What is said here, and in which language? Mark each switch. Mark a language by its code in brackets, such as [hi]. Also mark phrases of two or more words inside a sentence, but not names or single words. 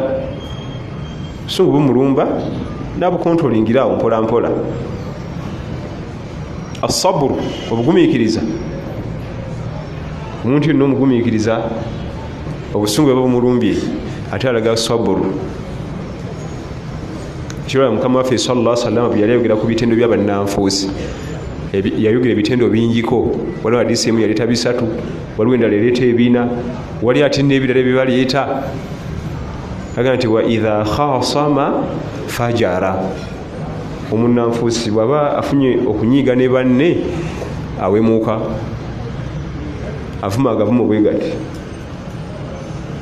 [lg] Obusungu bumulumba n'abukontrolingira awo mpola mpola. Asaburu obugumiikiriza, omuntu yenna omugumiikiriza obusungu bwe bumulumbye ate alaga saburu. Kirala Mukama waffe [ar] صلى الله عليه وسلم [lg] bwe yali ayogera ku bitendo by'abannanfuusi, yayogera ebitendo bingiko. Waliwo hadiisi emu yaleeta bisatu, waliwo endala ereeta ebina, wali ate n'ebirala bye baleeta aga nti [ar] وإذا خاصم فجر. [lg] Omunnanfuusi bw'aba afunye okunyiiga ne banne awemuuka, avuma agavumo bwe gati.